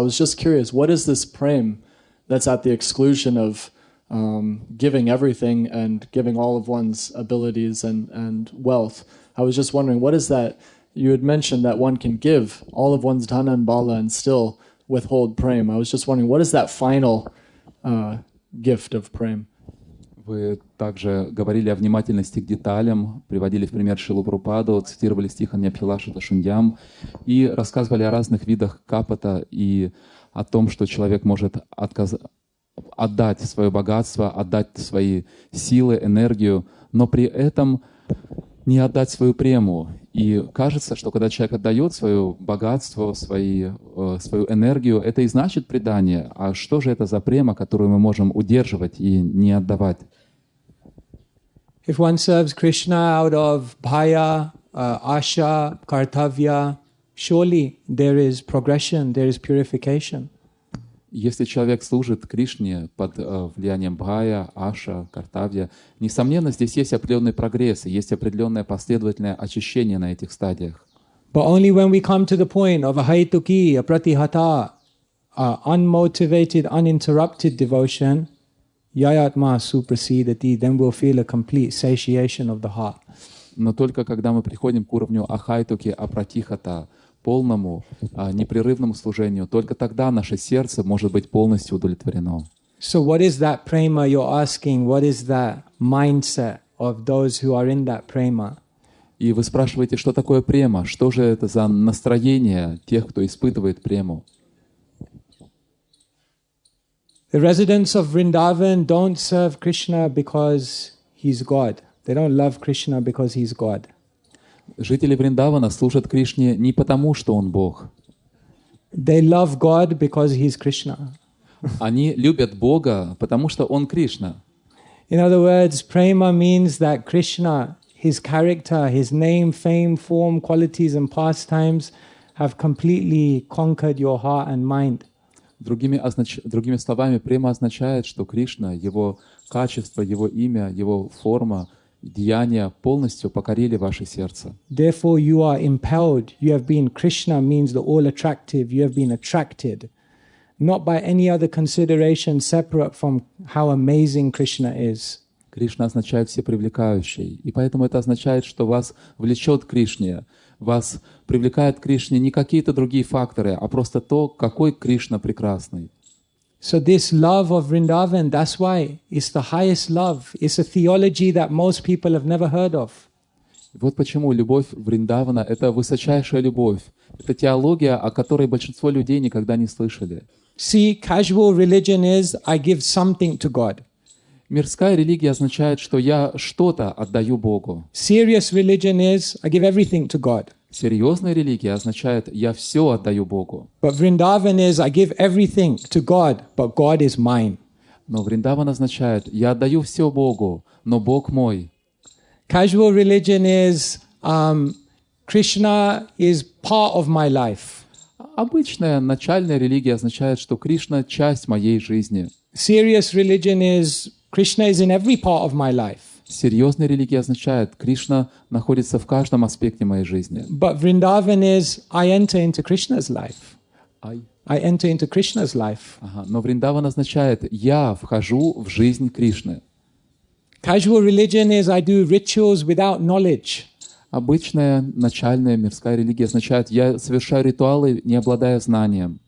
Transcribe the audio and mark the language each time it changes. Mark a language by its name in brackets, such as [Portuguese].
[English] I was just curious, what is this prem that's at the exclusion of giving everything and giving all of one's abilities and wealth? I was just wondering, what is that? You had mentioned that one can give all of one's dhana and bala and still withhold prem. I was just wondering, what is that final gift of prem? [Russian] Вы также говорили о внимательности к деталям, приводили в пример Шрилу Прабхупаду, цитировали стих Аньябхилаша Шуньям и рассказывали о разных видах капата и о том, что человек может отдать свое богатство, отдать свои силы, энергию, но при этом не отдать свою прему. И кажется, что когда человек отдает свое богатство, свою энергию, это и значит предание. А что же это за према, которую мы можем удерживать и не отдавать? [English] If one serves Krishna out of bhaya, asha, kartavya, surely there is progression, there is purification. [Russian] Если человек служит Кришне под влиянием бхая, аша, картавья, несомненно, здесь есть определенный прогресс, и есть определенное последовательное очищение на этих стадиях. [English] But only when we come to the point of a haituki, a pratihata, unmotivated, uninterrupted devotion, [Sanskrit] yayatma suprasidati, [English] then we'll feel a complete satiation of the heart. [Russian] Но только когда мы приходим к уровню ахайтуки, апратихата, полному, непрерывному служению, только тогда наше сердце может быть полностью удовлетворено. [English] So what is that prema you're asking? What is that mindset of those who are in that prema? [Russian] И вы спрашиваете, что такое према? Что же это за настроение тех, кто испытывает прему? [English] The residents of Vrindavan don't serve Krishna because he's God. They don't love Krishna because he's God. [Russian] Жители Вриндавана служат Кришне не потому, что он Бог. [English] They love God because he's Krishna. [Russian] Они любят Бога, потому что он Кришна. [English] In other words, prema means that Krishna, his character, his name, fame, form, qualities and pastimes have completely conquered your heart and mind. [Russian] Другими словами, према означает, что Кришна, его качество, его имя, его форма, деяния полностью покорили ваше сердце. [English] Therefore you are impelled. You have been, Krishna means the all attractive. You have been attracted, not by any other consideration separate from how amazing Krishna is. [Russian] Кришна означает всепривлекающий, и поэтому это означает, что вас влечет к Кришне, вас привлекает к Кришне не какие-то другие факторы, а просто то, какой Кришна прекрасный. [English] So this love of Vrindavan, that's why it's the highest love. It's a theology that most people have never heard of. [Russian] Вот почему любовь Вриндавана — это высочайшая любовь. Это теология, о которой большинство людей никогда не слышали. [English] See, casual religion is, I give something to God. [Russian] Мирская религия означает, что я что-то отдаю Богу. [English] Serious religion is, I give everything to God. [Russian] Серьезная религия означает, я все отдаю Богу. [English] But Vrindavan is, I give everything to God, but God is mine. [Russian] Но Вриндаван означает, я отдаю все Богу, но Бог мой. [English] Casual religion is, Krishna is part of my life. [Russian] Обычная начальная религия означает, что Кришна — часть моей жизни. [English] Serious religion is, Krishna is in every part of my life. [Russian] Серьезная религия означает, Кришна находится в каждом аспекте моей жизни. [English] But Vrindavan is, I enter into Krishna's life. I enter into Krishna's life. [Russian] Но Вриндаван означает, я вхожу в жизнь Кришны. [English] Casual religion is, I do rituals without knowledge. [Russian] Обычная начальная мирская религия означает, я совершаю ритуалы, не обладая знанием.